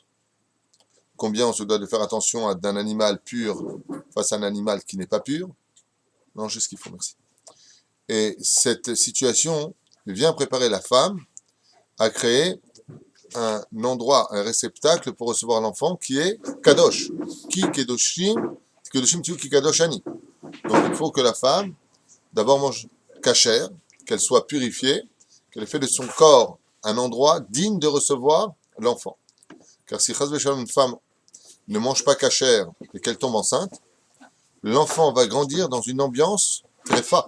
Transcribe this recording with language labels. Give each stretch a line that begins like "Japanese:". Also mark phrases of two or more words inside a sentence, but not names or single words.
French: Combien on se doit de faire attention d'un animal pur face à un animal qui n'est pas pur. Non, j'ai ce qu'il faut, merci. Et cette situation vient préparer la femme à créer un endroit, un réceptacle pour recevoir l'enfant qui est kadosh.
Hebrew: כי קדושים, קדושים תהיו כי קדוש אני.
French: Donc il faut que la femme d'abord mange cachère, qu'elle soit purifiée, qu'elle ait fait de son corps un endroit digne de recevoir l'enfant. Car si
Hebrew: חס ושלום,
French: une femme ne mange pas cachère et qu'elle tombe enceinte, l'enfant va grandir dans une ambiance très fa.